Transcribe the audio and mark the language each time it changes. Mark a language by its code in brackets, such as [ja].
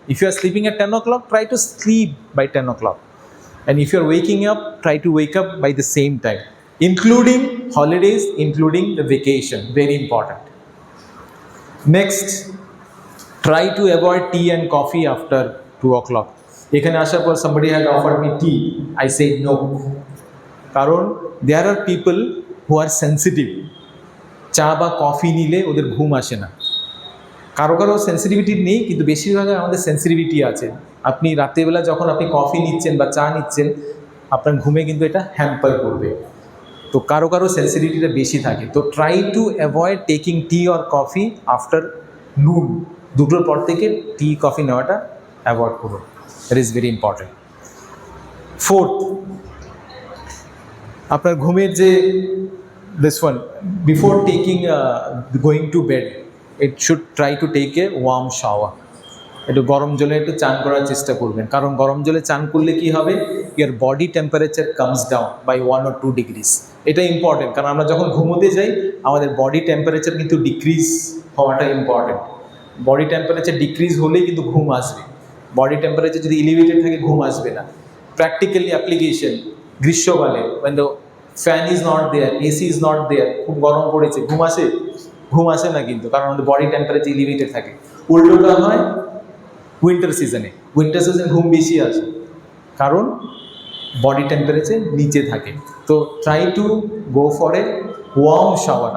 [en] If you are sleeping at 10 o'clock, try to sleep by 10 o'clock. And if you are waking up, try to wake up by the same time, including holidays, including the vacation. Very important. Next, try to avoid tea and coffee after 2 o'clock. [bn] এখানে আসার পর [en] somebody had offered me tea. I said no. [bn] কারণ [en] there are people who are sensitive. [bn] চা বা coffee নিলে ওদের ঘুম আসে না। কারো কারো সেন্সিটিভিটি নেই, কিন্তু বেশিরভাগ আমাদের সেন্সিটিভিটি আছে। আপনি রাত্রিবেলা যখন আপনি কফি নিচ্ছেন বা চা নিচ্ছেন, আপনার ঘুমে কিন্তু এটা হ্যাম্পার করবে। তো কারো কারো সেন্সিটিভিটিটা বেশি থাকে। [en] তো try to avoid taking tea or coffee afternoon, [bn] 2টোর পর থেকে টি কফি নেওয়াটা অ্যাভয়েড করুন। [en] That is very important. Fourth, [bn] আপনার ঘুমের যে [en] This one, before taking going to bed, it should try to take a warm shower. [bn] একটু গরম জলে একটু চান করার চেষ্টা করবেন, কারণ গরম জলে চান করলে কি হবে, [en] Your body temperature comes down by 1 or 2 degrees। [bn] এটা ইম্পর্টেন্ট, কারণ আমরা যখন ঘুমোতে যাই আমাদের বডি টেম্পারেচার কিন্তু ডিক্রিজ হওয়াটা ইম্পর্টেন্ট। বডি টেম্পারেচার ডিক্রিজ হলেই কিন্তু ঘুম আসবে। বডি টেম্পারেচার যদি এলিভেটেড থাকে ঘুম আসবে না। প্র্যাকটিক্যালি অ্যাপ্লিকেশন, গ্রীষ্মকালে [en] when the fan is not there, [bn] AC is not there, খুব গরম পড়েছে, ঘুম আসে? ঘুম আসে না কিন্তু, কারণ আমাদের বডি টেম্পারেচার এলিভেটেড থাকে। উল্টোটা হয় উইন্টার সিজনে, উইন্টার সিজনে ঘুম বেশি আসে, কারণ বডি টেম্পারেচার নিচে থাকে। [en] তো try to go for a warm shower.